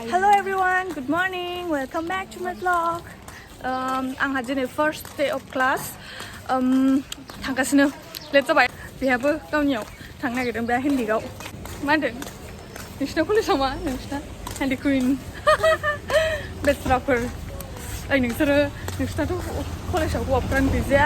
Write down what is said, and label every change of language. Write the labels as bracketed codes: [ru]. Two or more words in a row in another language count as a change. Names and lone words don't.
[en] Hello everyone, good morning. Welcome back to my vlog. [brx] आंहा दिनै [en] first day of class. [brx] थांगासिनो लेट जाबाय. बेहाबो गावनियाव थांनो नागिरदों बे हेन्डिकआव. मा होनदों? नोंसिना कलेजाव मा? नोंसिना हेन्डी कुइन. बेस्राफोर. नोंसिनाथ' कलेजाव हौवाफ्रानो गैजाया.